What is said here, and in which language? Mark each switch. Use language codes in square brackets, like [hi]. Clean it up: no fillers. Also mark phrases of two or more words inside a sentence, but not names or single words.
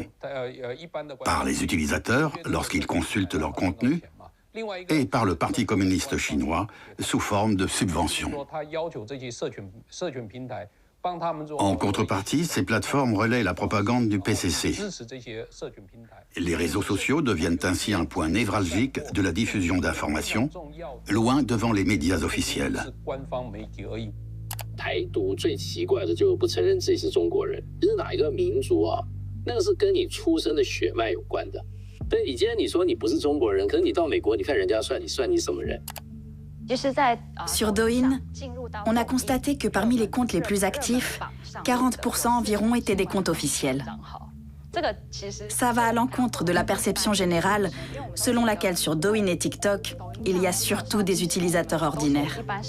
[fr] Par les utilisateurs, lorsqu'ils consultent leur contenu, et par le Parti communiste chinois, sous forme de subventions. En contrepartie, ces plateformes relaient la propagande du PCC. Les réseaux sociaux deviennent ainsi un point névralgique de la diffusion d'informations, loin devant les médias officiels. [zh] 台独最奇怪的就是不承认自己是中国人，是哪一个民族啊？那个是跟你出生的血脉有关的。对，你今天你说你不是中国人，可是你到美国，你看人家算你什么人？ [fr] Sur Douyin, on a constaté que parmi les comptes les plus actifs, 40% environ étaient des comptes officiels. Ça va à l'encontre de la perception générale, selon laquelle sur Douyin et TikTok, il y a surtout des utilisateurs ordinaires.